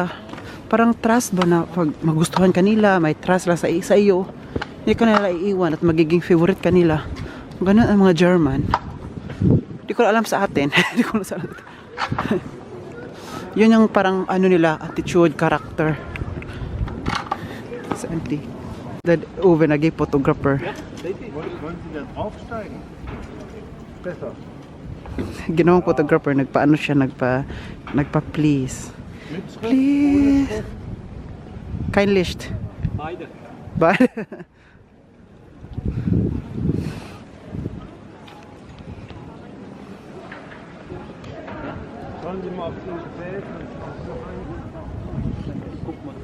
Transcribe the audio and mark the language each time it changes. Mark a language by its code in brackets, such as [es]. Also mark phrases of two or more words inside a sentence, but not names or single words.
[tl] Parang trust ba na pag magustuhan kanila, may trust lang sa iyo, hindi ka nila iiwan at magiging favorite kanila. Ganun ang mga German. Hindi ko alam sa atin. Hindi ko alam sa atin. Yun yung parang nila, [en] attitude, character. [tl] Sa empty. That Uwe naging photographer. [de] Wollen Sie dann aufsteigen? Besser. [tl] Ginawang photographer, nagpa siya, nagpa-please. [de] Mit Schrift, Please. ohne Schrift. Kein Licht. Beide. Beide. Schauen Sie mal auf die Gefäße. Guck mal.